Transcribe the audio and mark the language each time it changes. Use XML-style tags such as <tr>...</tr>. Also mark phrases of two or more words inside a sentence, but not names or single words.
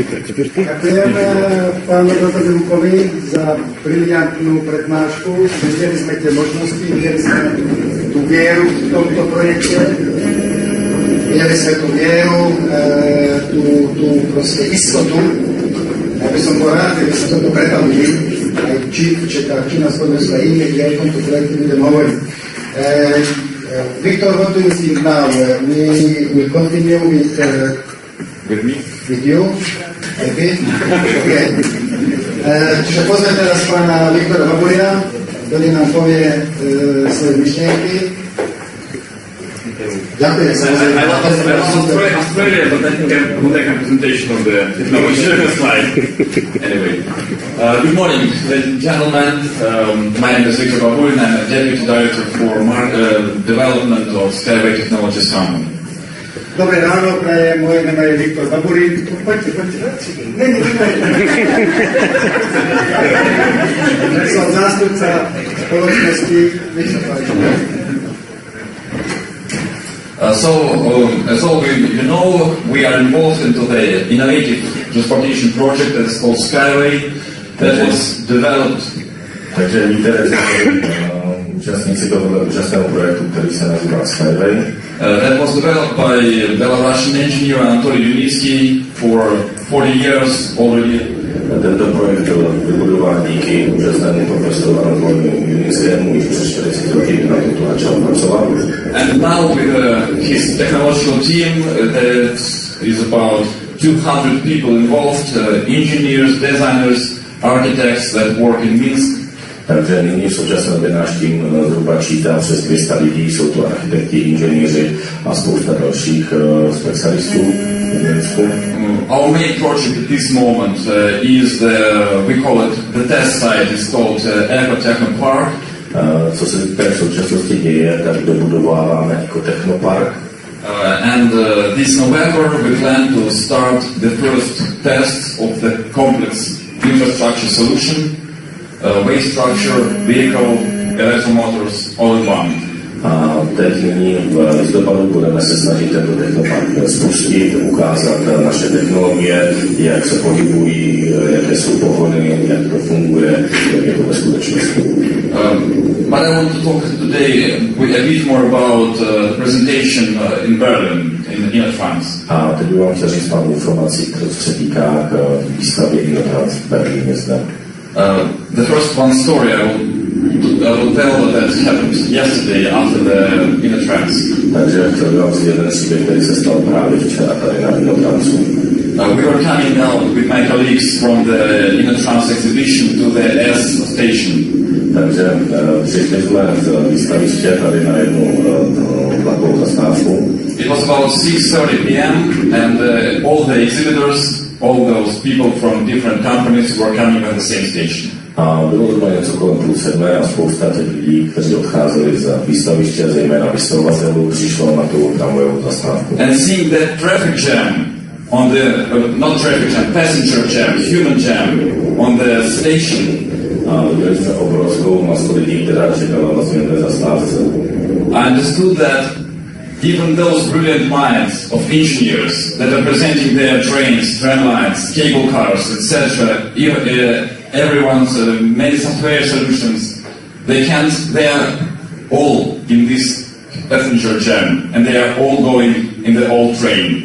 <sk>Ďakujem pánu doktoru Lukovi za briliantnú prednášku. Videli sme tie možnosti, videli sme tú vieru v tomto projekte, videli sme tú vieru, tú proste istotu. Ja by som bol rád, keby sme toto pretavili, aj či na Slovensku aj iných, kde o tomto projekte budem hovoriť.</sk> <en>Victor, what do you think now? We continue with me? With you? Maybe? Okay.</en> <sk>Čiže pozvem teraz pána Viktora Baburia, ktorý nám povie svoje myšlienky. Ďakujem sa.</sk> <en>Australia, but I think I will make a presentation of the technology slide. Anyway, good morning, ladies and gentlemen. My name is Victor Baburin. I'm a Deputy Director for Development of Skyway Technologies Company.</en> <sk>Dobré ráno, prajem, moje meno je Viktor Baburin. Poďte. Som zástupca spoločnosti.</sk> <en>As all you know, we are involved into the innovative transportation project that is called Skyway, that was developed.</en> <cs>Takže víte, účastníci tohoto úžasného projektu, který se nazývá Skyway.</cs> <en>That was developed by Belarusian engineer Anatoly Yunitsky for 40 years already.</en> <cs>Tento projekt byl vybudován díky úžasnému profesoru Anatoly Junickému již přes 40 roky, na to začal pracovat.</cs> <en>And now with his technological team, that is about 200 people involved, engineers, designers, architects that work in Minsk.</en> <cs>Takže nyní v současné době náš tým zhruba čítá přes 200 lidí, jsou to architekti, inženýři a spousta dalších specialistů v Minsku.</cs> <en>Our main project at this moment is we call it the test site, it's called Ecotechnopark.</en> <cs>Co se v současnosti děje, tak dobudováváme jako technopark.</cs> <en>And this November we plan to start the first tests of the complex infrastructure solution, waste structure, vehicle, electromotors, all in one.</en> <cs>A teď nyní v listopadu budeme se snažit tento technopark spustit, ukázat naše technologie, jak se pohybují, jaké jsou pohony, jak to funguje, jak je to ve skutečnosti.</cs> <en>But I want to talk today a bit more about the presentation in Berlin, in InnoTrans.</en> <cs>A teď bych vám chtěl říct pár informací, co se týká výstavy InnoTrans v Berlíně zde.</cs> <en>The first one story I will tell that happened yesterday after the InnoTrans.</en> <cs>Takže chtěl bych vám říct jeden příběh, který se stal právě včera tady na InnoTransu.</cs> <en>We were coming out with my colleagues from the InnoTrans exhibition to the S station.</en> <cs>Takže přišli jsme z výstaviště tady na jednu vlakovou zastávku.</cs> <en>It was about 6:30 p.m. and all the exhibitors, all those people from different companies were coming at the same station.</en> <cs>A bylo to něco kolem 6:30 a spousta těch lidí, kteří odcházeli z výstaviště, zejména vystavovatelů, přišlo na tu tramvajovou zastávku.</cs> <en>And seeing that traffic jam on the, not traffic jam, passenger jam, human jam on the station.</en> <cs>A viděli jsme obrovskou masu lidí, která čekala vlastně na té zastávce.</cs> <en>I understood that even those brilliant minds of engineers that are presenting their trains, tramlines, cable cars, etc., everyone's many software solutions, they are all in this passenger jam, and they are all going in the old train.</en>